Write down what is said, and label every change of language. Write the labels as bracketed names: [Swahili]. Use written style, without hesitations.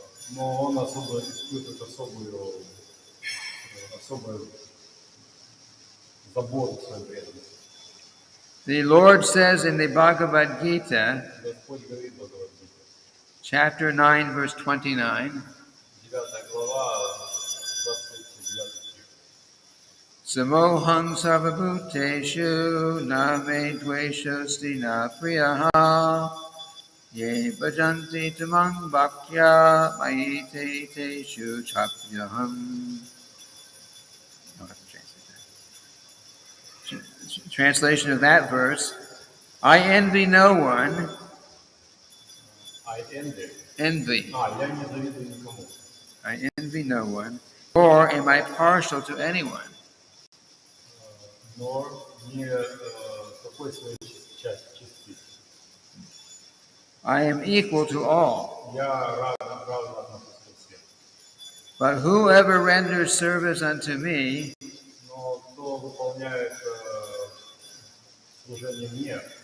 [Russian] но он испытывает особую заботу к своим преданным. [English] The Lord says in the Bhagavad Gita, [Russian] Господь говорит в Бхагавад-гите, [English] chapter 9, verse 29, [Russian] 9 глава, 29 стих. [Sanskrit] Samoham sarvabhuteshu na me dveshasti na priyaha ye bhajanti tamang bhaktya mayite teshu chapyaham. [English] I'll have to translate that. Translation of that verse, I envy no one. I envy. Envy. [Russian] Я не завидую никому. [English] I envy no one, nor am I partial to anyone. [Russian] Но не такой своей частицы. [English] I am equal to all. [Russian] Я равно отношусь ко всем. [English] But whoever renders service unto me, [Russian] Но кто выполняет служение мне